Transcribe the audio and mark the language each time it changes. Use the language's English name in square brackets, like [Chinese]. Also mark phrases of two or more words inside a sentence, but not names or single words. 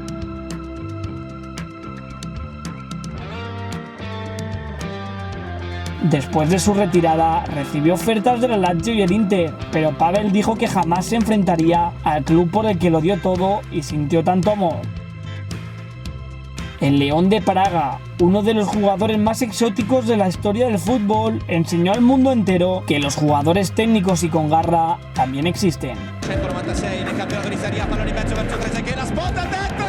[Spanish] Después de su retirada, recibió ofertas de la Lazio y el Inter, pero Pavel dijo que jamás se enfrentaría al club por el que lo dio todo y sintió tanto amor. El León de Praga, uno de los jugadores más exóticos de la historia del fútbol, enseñó al mundo entero que los jugadores técnicos y con garra también existen. [Italian] 196 nel campionato di Serie A, pallone in mezzo verso Trezeguet, la sponda a destra!